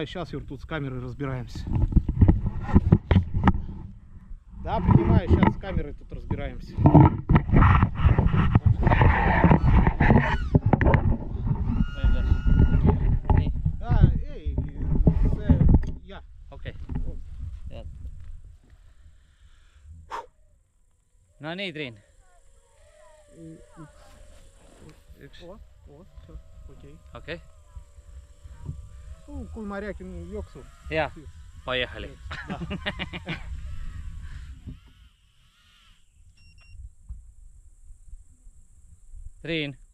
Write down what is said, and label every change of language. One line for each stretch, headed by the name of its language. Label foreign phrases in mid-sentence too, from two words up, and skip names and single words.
Russian: Сейчас, Юр, тут с камерой разбираемся. Да, принимаю. Сейчас с камерой тут разбираемся. Да, ей, я.
Estonian: Okei. No nii, Triin. Üks.
Russian: Окей.
Estonian: Okei. Ну, kui ma räägin jooksu.
Russian: Jaa, поехали. Triin.